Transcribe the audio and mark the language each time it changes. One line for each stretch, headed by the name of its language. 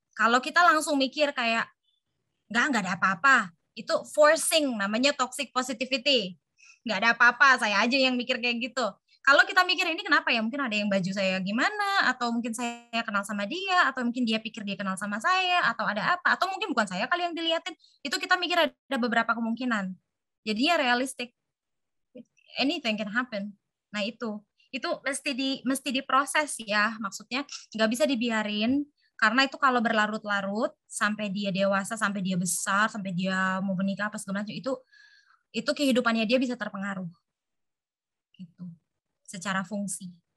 Indonesian: Kalau kita langsung mikir kayak nggak ada apa-apa, itu forcing, namanya toxic positivity. Nggak ada apa-apa, saya aja yang mikir kayak gitu. Kalau kita mikir ini kenapa ya, mungkin ada yang baju saya gimana, atau mungkin saya kenal sama dia, atau mungkin dia pikir dia kenal sama saya, atau ada apa, atau mungkin bukan saya kali yang dilihatin, itu kita mikir ada beberapa kemungkinan. Jadinya realistic,
English: anything can happen.
Indonesian: Nah itu mesti diproses ya, maksudnya nggak bisa dibiarin, karena itu kalau berlarut-larut sampai dia dewasa, sampai dia besar, sampai dia mau menikah apa segala macam, itu kehidupannya dia bisa terpengaruh gitu secara fungsi.